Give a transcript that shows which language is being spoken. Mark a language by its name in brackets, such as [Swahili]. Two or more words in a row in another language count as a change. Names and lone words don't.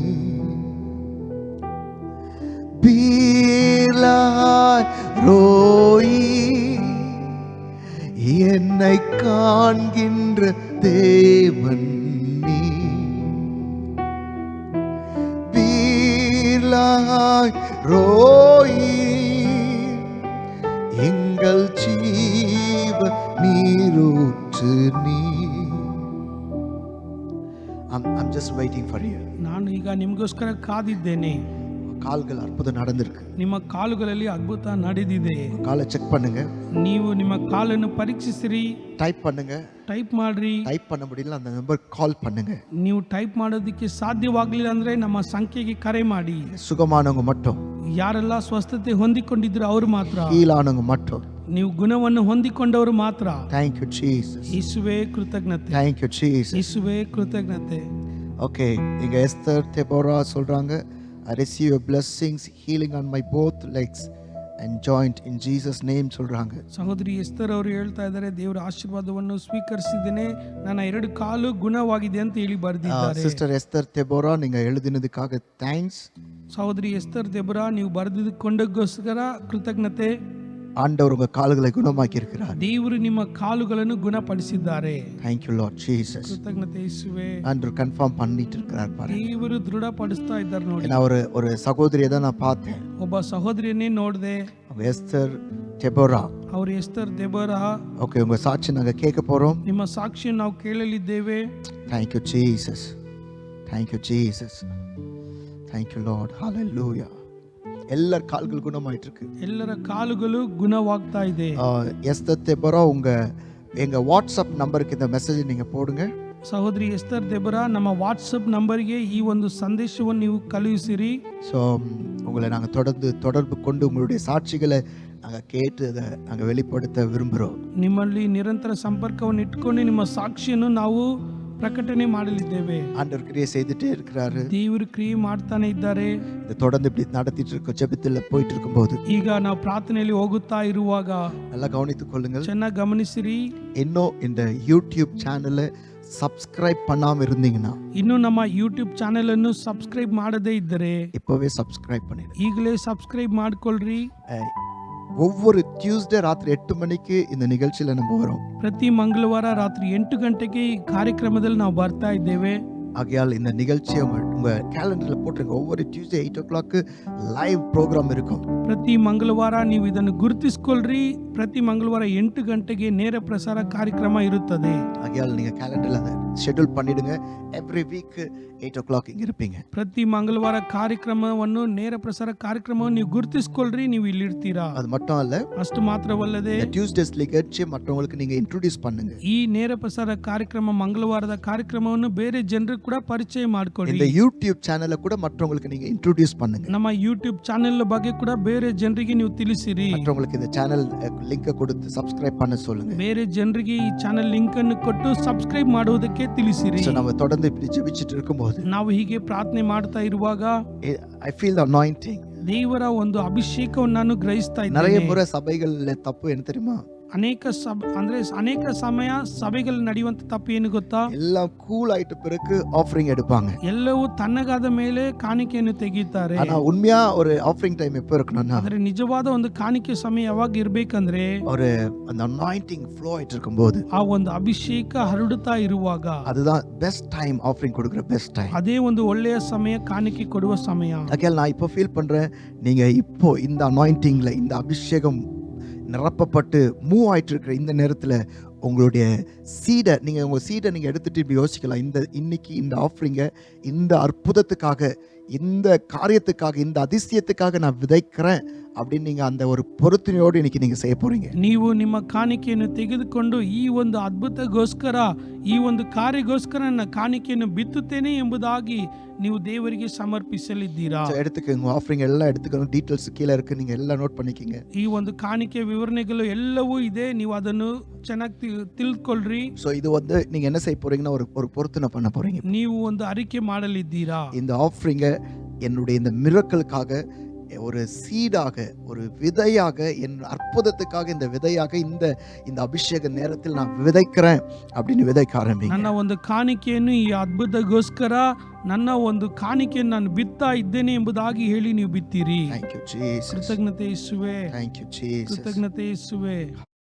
[Tamil] பீர்லஹாய் ரோயி என்னை காண்கின்ற தேவன் நீ. பீர்லஹாய் ரோயி எங்கள் ஜீவ நீரூற்று நீ. [English] I'm just waiting for you. [Kannada] ನಾನು ಈಗ ನಿಮಗೋಸ್ಕರ ಕಾದಿದ್ದೇನೆ. [Tamil] கால்கள் அற்புதம் நடந்திருக்கு. [Kannada] ನಿಮ್ಮ ಕಾಲುಗಳಲ್ಲಿ ಅದ್ಭುತ ನಡೆದಿದೆ. [Tamil] காலை செக் பண்ணுங்க. [Kannada] ನೀವು ನಿಮ್ಮ ಕಾಲನ್ನು ಪರೀಕ್ಷಿಸಿರಿ. [Tamil] டைப் பண்ணுங்க. [Kannada] ಟೈಪ್ ಮಾಡ್ರಿ. [Tamil] டைப் பண்ண முடியல அந்த நம்பர் கால் பண்ணுங்க. [Kannada] ನೀವು ಟೈಪ್ ಮಾಡೋದಕ್ಕೆ ಸಾಧ್ಯವಾಗಲಿಲ್ಲ ಅಂದ್ರೆ ನಮ್ಮ ಸಂಖ್ಯೆಗೆ ಕರೆ ಮಾಡಿ. [Tamil] சுகமானவங்க மட்டும், [Kannada] ಯಾರೆಲ್ಲ ಸ್ವಸ್ಥತೆ ಹೊಂದಿಕೊಂಡಿದ್ರು ಅವರು ಮಾತ್ರ, [Tamil] ஹீலானவங்க மட்டும். [Kannada] ನೀವು ಗುಣವನ್ನು ಹೊಂದಿಕೊಂಡವರು ಮಾತ್ರ. [English] Thank you Jesus. [Kannada] ಯೇಸುವೇ ಕೃತಜ್ಞತೆ. [English] Thank you Jesus. [Kannada] ಯೇಸುವೇ ಕೃತಜ್ಞತೆ. [Tamil] ஓகே, இங்க எஸ்தர் தெபோரா சொல்றாங்க, [English] I receive your blessings, healing on my both legs and joint in Jesus name சொல்றாங்க. [Kannada] ಸಹೋದರಿ ಎಸ್ತರ್ ಅವರು ಹೇಳ್ತಾ ಇದ್ದಾರೆ, ದೇವರ ಆಶೀರ್ವಾದವನ್ನು ಸ್ವೀಕರಿಸಿದ್ದೇನೆ, ನನ್ನ ಎರಡು ಕಾಲು ಗುಣವಾಗಿದೆ ಅಂತ ಹೇಳಿ ಬರೆದಿದ್ದಾರೆ. ಸಿಸ್ಟರ್ ಎಸ್ತರ್ ತೆಬೋರಾ, [Tamil] நீங்க எழுதினதுக்காக ಥ್ಯಾಂಕ್ಸ್. [Kannada] ಸಹೋದರಿ ಎಸ್ತರ್ ದೆಬೋರಾ, ನೀವು ಬರೆದುಕೊಂಡಗೋಸ್ಕರ ಕೃತಜ್ಞತೆ. [Tamil] ஆண்டவர் உங்க கால்களை குணமாக்கி இருக்கிறார். [Kannada] ದೇವರು ನಿಮ್ಮ ಕಾಲುಗಳನ್ನು ಗುಣಪಡಿಸಿದ್ದಾರೆ. [English] Thank you Lord Jesus. [Kannada] ಕೃತಜ್ಞತೆ ಯೇಸುವೇ. [Tamil] ஆண்டவர் கன்ஃபார்ம் பண்ணிட்டு இருக்கிறார் பாருங்க. [Kannada] ದೇವರು ದೃಢಪಡಿಸ್ತಾ ಇದ್ದಾರೆ ನೋಡಿ. [Tamil] நான் ஒரு சகோதரியை தான் நான் பார்த்தேன். [Kannada] ಒಬ್ಬ ಸಹೋದರಿಯನ್ನೇ ನೋಡಿದೆ. [Tamil] அவங்க எஸ்தர் தெபோரா. [Kannada] ಅವರು ಎಸ್ತರ್ ದೆಬೋರಾ. [Tamil] ஓகே, உங்க சாட்சி நாங்க கேட்க போறோம். [Kannada] ನಿಮ್ಮ ಸಾಕ್ಷಿಯನ್ನು ನಾವು ಕೇಳಲಿದ್ದೇವೆ. [English] Thank you Jesus. Thank you Jesus. Thank you Lord. [Tamil] Hallelujah. எல்லார் கால்கள் குணமாயிட்டு இருக்கு. [Kannada] ಎಲ್ಲರ ಕಾಲುಗಳು ಗುಣವಾಗ್ತಾ ಇದೆ. [Tamil] எஸ்தர் தெபோரா, எங்க வாட்ஸ்அப் நம்பருக்கு இந்த மெசேஜ் நீங்க போடுங்க. [Kannada] ಸಹೋದರಿ ಎಸ್ತರ್ ದೆಬೋರಾ, ನಮ್ಮ ವಾಟ್ಸಪ್ ನಂಬರ್ಗೆ ಈ ಒಂದು ಸಂದೇಶವನ್ನು ನೀವು ಕಳುಹಿಸಿರಿ. [Tamil] ஸோ உங்களை நாங்கள் தொடர்பு கொண்டு உங்களுடைய சாட்சிகளை நாங்கள் கேட்டு அதை நாங்கள் வெளிப்படுத்த விரும்புகிறோம். [Kannada] ನಿಮ್ಮಲ್ಲಿ ನಿರಂತರ ಸಂಪರ್ಕವನ್ನು ಇಟ್ಕೊಂಡು ನಿಮ್ಮ ಸಾಕ್ಷಿಯನ್ನು ನಾವು ಪ್ರಕಟಣೆ ಮಾಡಲಿದ್ದೇವೆ. [Tamil] ஆண்டவர் கிரியை செய்துட்டே இருக்கிறாரு. [Kannada] ದೇವರು ಕ್ರಿಯೆ ಮಾಡ್ತಾನೆ ಇದ್ದಾರೆ. [Tamil] இதை தொடர்ந்து இப்படி நடத்திட்டு இருக்க ஜெபத்தில் போயிட்டு இருக்கும்போது [Kannada] ಈಗ ನಾವು ಪ್ರಾರ್ಥನೆಯಲ್ಲಿ ಹೋಗುತ್ತಾ ಇರುವಾಗ [Tamil] நல்லா கவனித்துக் கொள்ளுங்கள். [Kannada] ಚೆನ್ನಾಗಿ ಗಮನಿಸಿರಿ. [Tamil] இன்னும் இந்த யூடியூப் சேனலை சப்ஸ்கிரைப் பண்ணாம இருந்தீங்கன்னா, [Kannada] ಇನ್ನು ನಮ್ಮ ಯೂಟ್ಯೂಬ್ ಚಾನೆಲ್ ಅನ್ನು ಸಬ್ಸ್ಕ್ರೈಬ್ ಮಾಡದೇ ಇದ್ದರೆ [Tamil] இப்பவே சப்ஸ்கிரைப் பண்ணிடுங்க. [Kannada] ಈಗಲೇ ಸಬ್ಸ್ಕ್ರೈಬ್ ಮಾಡ್ಕೊಳ್ರಿ. [Tamil] ஒவ்வொரு டியூஸ்டே ராத்திரி 8 மணிக்கு இந்த நிகழ்ச்சியில நம்ம வரோம். [Kannada] ಪ್ರತಿ ಮಂಗಳವಾರ ರಾತ್ರಿ 8 ಗಂಟೆಗೆ ಈ ಕಾರ್ಯಕ್ರಮದಲ್ಲಿ ನಾವು ಬರ್ತಾ ಇದ್ದೇವೆ. [Tamil] ஆகையால் இந்த நிகழ்ச்சியை உங்க கேலண்டர்ல போட்டுருங்க. ஒவ்வொரு டியூஸ்டே 8 o'clock [English] live program [Tamil] இருக்கும். [Kannada] ಪ್ರತಿ ಮಂಗಳವಾರ ನೀವು ಇದನ್ನು ಗುರುತಿಸಿಕೊಳ್ಳ್ರಿ. ಪ್ರತಿ ಮಂಗಳವಾರ 8 ಗಂಟೆಗೆ ನೇರ ಪ್ರಸಾರ ಕಾರ್ಯಕ್ರಮ ಇರುತ್ತದೆ. [Tamil] ஆகையால் நீங்க கேலண்டர்ல அதை ಶೆಡ್ಯೂಲ್ பண்ணிடுங்க. [English] every week [Tamil] 8 o'clock ಹಿಂಗೆ இருப்பீங்க. [Kannada] ಪ್ರತಿ ಮಂಗಳವಾರ ಕಾರ್ಯಕ್ರಮವನ್ನು ನೇರ ಪ್ರಸಾರ ಕಾರ್ಯಕ್ರಮವನ್ನು ನೀವು ಗುರುತಿಸ್ಕೊಳ್ರಿ, ನೀವು ಇಲ್ಲಿರ್ತೀರಾ. [Tamil] அது மட்டும் அல்ல, [Kannada] ಅಷ್ಟು ಮಾತ್ರವಲ್ಲದೆ [Tamil] டியூஸ்டேஸ் நிகழ்ச்சி மற்றவங்களுக்கு நீங்க இன்ட்ரோடியூஸ் பண்ணுங்க. [Kannada] ಈ ನೇರ ಪ್ರಸಾರ ಕಾರ್ಯಕ್ರಮ ಮಂಗಳವಾರದ ಕಾರ್ಯಕ್ರಮವನ್ನು ಬೇರೆ ಜನರಿಗೆ ಕೂಡ ಪರಿಚಯ ಮಾಡಿಕೊಳ್ಳಿ. [Tamil] இந்த யூடியூப் சேனலை கூட மற்றவங்களுக்கு நீங்க இன்ட்ரோடியூஸ் பண்ணுங்க. [Kannada] ನಮ್ಮ ಯೂಟ್ಯೂಬ್ ಚಾನೆಲ್ ಬಗ್ಗೆ ಕೂಡ ಬೇರೆ ಜನರಿಗೆ ನೀವು ತಿಳಿಸಿರಿ. [Tamil] மற்றவங்களுக்கு இந்த [English] channel link [Tamil] கொடுத்து சப்ஸ்கிரைப் பண்ண சொல்லுங்க. [Kannada] ಬೇರೆ ಜನರಿಗೆ ಈ [English] channel link [Kannada] ಅನ್ನು ಕೊಟ್ಟು ಸಬ್ಸ್ಕ್ರೈಬ್ ಮಾಡುವುದಕ್ಕೆ ತಿಳಿಸಿರಿ. [Tamil] So நம்ம தொடர்ந்து இப்படி ஜெபிச்சிட்டு இருக்கும்போது [Kannada] ನಾವು ಹೀಗೆ ಪ್ರಾರ್ಥನೆ ಮಾಡ್ತಾ ಇರುವಾಗ [English] I feel the anointing. [Kannada] ದೇವರ ಒಂದು ಅಭಿಷೇಕವನ್ನು ನಾನು ಗ್ರಹಿಸ್ತಾ [Tamil] நிறைய [Kannada] ಇದ್ದೇನೆ. [Tamil] முறை சபைகள்ல தப்பு என்ன தெரியுமா? [Kannada] ಅನೇಕ ಸಮಯ ಸಭೆಗಳು ನಡೆಯುವಂತ ತಪ್ಪು ಏನು ಗೊತ್ತಾ? [Tamil] எல்லாம் கூல் ஆயிட்ட பிறகு ஆஃபரிங் எடுப்பாங்க. [Kannada] ಎಲ್ಲವೂ ತಣ್ಣಗಾದ ಮೇಲೆ ಕಾಣಿಕೆಯನ್ನು ತೆಗೆಯುತ್ತಾರೆ. [Tamil] ஆனா உண்மையா ஒரு [English] offering time [Tamil] எப்ப இருக்கணும்னா, [Kannada] ಆದರೆ ನಿಜವಾದ ಒಂದು ಕಾಣಿಕೆ ಸಮಯ ಯಾವಾಗ ಇರಬೇಕಂದ್ರೆ [Tamil] ஒரு அந்த [English] anointing flow [Tamil] ஆயிட்டு இருக்கும்போது, [Kannada] ಆ ಒಂದು ಅಭಿಷೇಕ ಹರಡುತ್ತಾ ಇರುವಾಗ, [Tamil] அதுதான் [English] best time offering [Tamil] கொடுக்கிற [English] best time. [Kannada] ಅದೇ ಒಂದು ಒಳ್ಳೆಯ ಸಮಯ ಕಾಣಿಕೆ ಕೊಡುವ ಸಮಯ. [Tamil] அகேல் நான் இப்போ ஃபீல் பண்றேன், நீங்க இப்போ இந்த அனாயிண்டிங்ல இந்த அபிஷேகம் நிரப்பப்பட்டு மூவ் ஆயிட்டு இருக்கிற இந்த நேரத்துல உங்களுடைய சீடை உங்க சீடை நீங்க எடுத்துட்டு இப்படி யோசிக்கலாம். இன்னைக்கு இந்த ஆஃபரிங்க இந்த அற்புதத்துக்காக, இந்த காரியத்துக்காக, இந்த அதிசயத்துக்காக நான் விதைக்கிறேன் அப்படின்னு நீங்க அந்த ஒரு பொருத்தனையோடு இன்னைக்கு நீங்க செய்ய போறீங்க. [Kannada] ನೀವು ನಿಮ್ಮ ಕಾಣಿಕೆಯನ್ನು ತೆಗೆದುಕೊಂಡು ಈ ಒಂದು ಅದ್ಭುತಗೋಸ್ಕರ, ಈ ಒಂದು ಕಾರ್ಯಗೋಸ್ಕರ ನನ್ನ ಕಾಣಿಕೆಯನ್ನು ಬಿತ್ತುತ್ತೇನೆ ಎಂಬುದಾಗಿ ನೀವು ದೇವರಿಗೆ ಸಮರ್ಪಿಸಲಿದ್ದೀರಾ. [Tamil] எடுத்துக்கோங்க, ஆஃபரிங் எல்லாம் எடுத்துக்கோங்க. டீಟೇಲ್ಸ್ கீழே இருக்கு, நீங்க எல்லாம் ನೋಟ್ பண்ணிக்கங்க. [Kannada] ಈ ಒಂದು ಕಾಣಿಕೆ ವಿವರಣೆಗಳು ಎಲ್ಲವೂ ಇದೆ, ನೀವು ಅದನ್ನು ಚೆನ್ನಾಗಿ ತಿಳ್ಕೊಳ್ರಿ. [Tamil] சோ இது வந்து நீங்க என்ன செய்ய போறீங்கன்னா ஒரு பொருத்தனை பண்ண போறீங்க. [Kannada] ನೀವು ಒಂದು ಅರಿಕೆ ಮಾಡಲಿದ್ದೀರಾ. [Tamil] இந்த ஆஃபரிங்க என்னுடைய இந்த மிரக்கலுக்காக ஒரு சீடாக, ஒரு விதையாக, என் அற்புதத்துக்காக இந்த விதையாக இந்த அபிஷேக நேரத்தில் நான் விதைக்கிறேன் அப்படின்னு விதைக்க ஆரம்பிங்க. [Kannada] ನನ್ನ ಒಂದು ಕಾಣಿಕೆಯನ್ನು ಈ ಅದ್ಭುತಗೋಸ್ಕರ ನನ್ನ ಒಂದು ಕಾಣಿಕೆಯನ್ನು ನಾನು ಬಿತ್ತಾ ಇದ್ದೇನೆ ಎಂಬುದಾಗಿ ಹೇಳಿ ನೀವು ಬಿತ್ತೀರಿ. [English] Thank you Jesus. [Kannada] ಕೃತಜ್ಞತೆ ಯೇಸುವೆ. [English] Thank you Jesus. [Kannada] ಕೃತಜ್ಞತೆ ಯೇಸುವೆ.